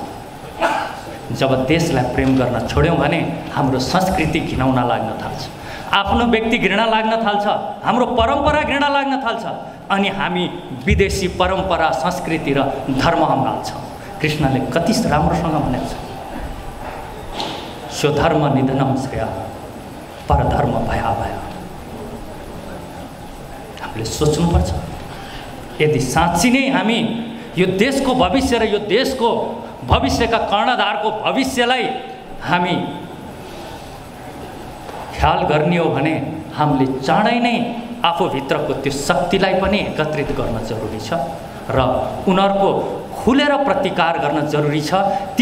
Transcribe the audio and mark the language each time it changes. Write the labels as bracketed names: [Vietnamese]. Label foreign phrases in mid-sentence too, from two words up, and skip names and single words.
[Nepali] जब देशलाई प्रेम गर्न छोड्यौँ भने हाम्रो संस्कृति घिनाउन लाग्न थाल्छ, आफ्नो व्यक्ति घृणा लाग्न थाल्छ, हाम्रो परम्परा घृणा लाग्न थाल्छ, अनि हामी विदेशी परम्परा, संस्कृति र धर्म अँगाल्छौँ। कृष्णले कति राम्रोसँग भनेको छ, [Sanskrit] स्वधर्म निधनम श्रेय परधर्म भयाभय। [Nepali] हामीले सोच्नुपर्छ, यदि साँच्ची नै हामी यो देशको भविष्य र यो देशको भविष्यका कर्णधारको भविष्यलाई हामी ख्याल गर्ने हो भने हामीले चाँडै नै आफूभित्रको त्यो शक्तिलाई पनि एकत्रित गर्न जरुरी छ र उनीहरूको खुलेर प्रतिकार गर्न जरुरी छ।